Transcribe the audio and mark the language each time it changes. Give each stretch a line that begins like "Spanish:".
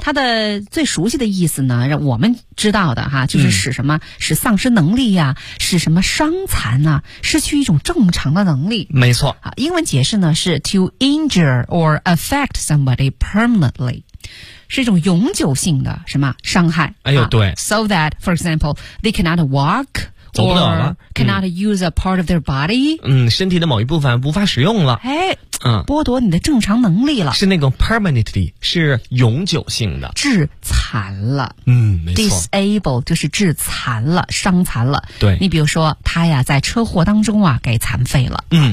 Chinese: 它的最熟悉的意思呢，让我们知道的哈，就是使什么，使丧失能力呀，使什么伤残呢，失去一种正常的能力。没错。啊，英文解释呢是
English: to injure or affect somebody permanently。
Chinese: 是一种永久性的什么伤害。哎呦，对。
English: So that, for example, they cannot walk,
Chinese: 走不了了
English: or cannot use a part of their body,
Chinese: 身体的某一部分无法使用了。哎，嗯，剥夺你的正常能力了。是那种 permanently, 是永久性的。致残了。没错。 disable 就是致残了，伤残了。对。你比如说他呀在车祸当中啊给残废了。